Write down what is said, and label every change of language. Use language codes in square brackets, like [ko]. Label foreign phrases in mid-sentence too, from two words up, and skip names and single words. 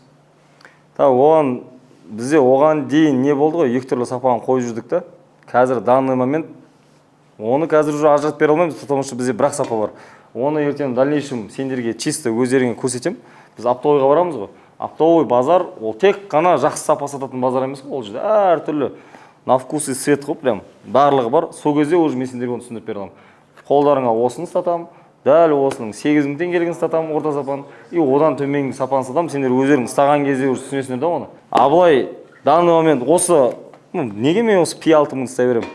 [kk] Оған бізде оған дейін не болды ғой, екі түрлі сапаны қойып жүрдік та. Қазір [ru] данный момент [kk] оны қазір уже ажыратып бере алмаймыз, потому что бізде бір-ақ сапа бар. Оны ертең дальнейшем сендерге чисто өздеріңе көрсетем. Біз оптовыйға барамыз ғой. Оптовый базар, ол тек қана жақсы сапа сататын базар емес қой, ол жерде әр түрлі [ru] на вкус и цвет [kk] қой, прям барлығы бар. Сол кезде уже мен сендерге оны түсіндіріп бере аламын. Қолдарыңа осыны сатамын, дәл осының 8.000 теңгелігін сатамын, орта сапаны, и одан төменгі сапаны сатамын. Сендер өздерің ұстаған кезде уже түсінесіңдер да оны. А былай [ru] данный момент [kk] осы неге мен осы P6-ны ұстай беремін?